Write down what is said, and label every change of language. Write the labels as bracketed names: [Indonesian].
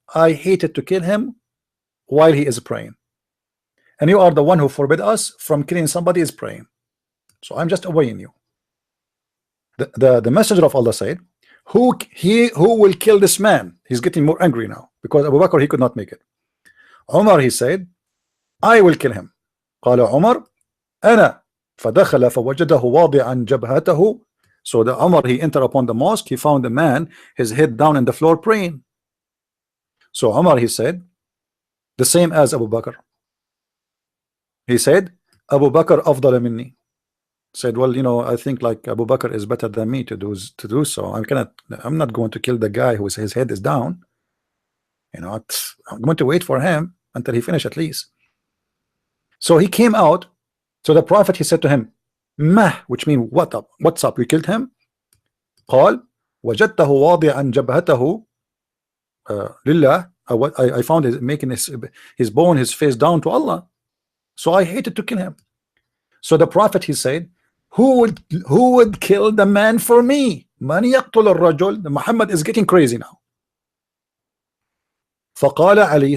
[English] I hated to kill him while he is praying. And you are the one who forbid us from killing somebody is praying. So I'm just obeying you. The messenger of Allah said, who will kill this man? He's getting more angry now because Abu Bakr, he could not make it. Umar, he said, I will kill him. [Arabic] قال عمر أنا فدخل فوجده واضعا جبهته. [English] So the Umar, he entered upon the mosque, he found the man, his head down in the floor praying. So Umar, he said, the same as Abu Bakr. He said, [Arabic] Abu Bakr afdal minni. [English] Said, well, you know, I think like Abu Bakr is better than me to do so. I'm not going to kill the guy who his head is down. You know, I'm going to wait for him until he finish at least. So he came out. So the Prophet, he said to him, Mah, which means what up? What's up? You killed him? [Arabic] قال وجدته واضعا جبهته لله. [English] I found his making his bone, his face down to Allah. So I hated to kill him. So the Prophet, he said, who would kill the man for me? [Arabic] من يقتل الرجل. [English] Muhammad is getting crazy now. [Arabic] فقال علي.